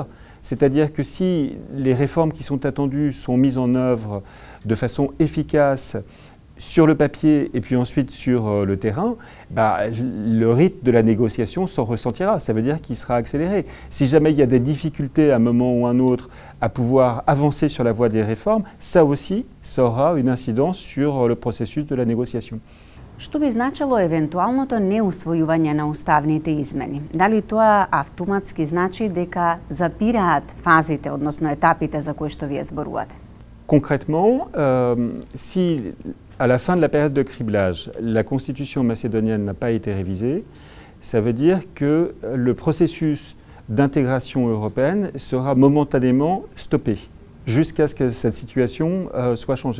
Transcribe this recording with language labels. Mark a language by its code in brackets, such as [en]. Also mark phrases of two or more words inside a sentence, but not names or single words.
[fr] C'est-à-dire que si les réformes qui sont attendues sont mises en œuvre de façon efficace sur le papier et puis ensuite sur le terrain, le rythme de la négociation s'en ressentira. Ça veut dire qu'il sera accéléré. Si jamais il y a des difficultés à un moment ou un autre à pouvoir avancer sur la voie des réformes, ça aussi, ça aura une incidence sur le processus de la négociation. [mk] Што би значило евентуалното неусвојување на уставните измени? Дали тоа автоматски значи дека запираат фазите, односно етапите за кои што вие зборувате? [fr] Concrètement, si à la fin de la période de criblage, la constitution macédonienne n'a pas été révisée, ça veut dire que le processus d'intégration européenne sera momentanément stoppé jusqu'à ce que cette situation soit changée.